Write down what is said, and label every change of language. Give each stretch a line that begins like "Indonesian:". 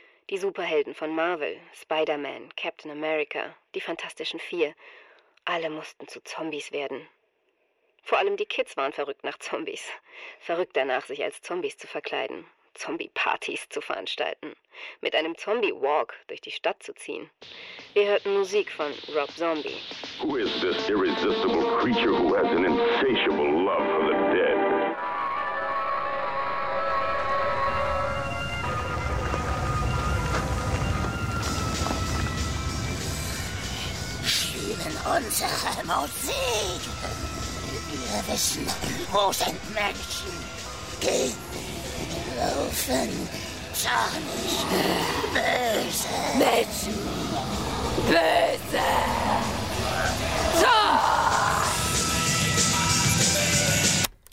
German: Die Superhelden von Marvel, Spider-Man, Captain America, die Fantastischen Vier, alle mussten zu Zombies werden. Vor allem die Kids waren verrückt nach Zombies. Verrückt danach, sich als Zombies zu verkleiden. Zombie-Partys zu veranstalten, mit einem Zombie-Walk durch die Stadt zu ziehen. Wir hörten Musik von Rob Zombie.
English: Who is this irresistible creature who has an insatiable love for the dead?
German: Spielen unsere Musik! Wir wissen, wo sind Menschen? Gelaufen, zornig, böse. Menschen! Böse! Zorn!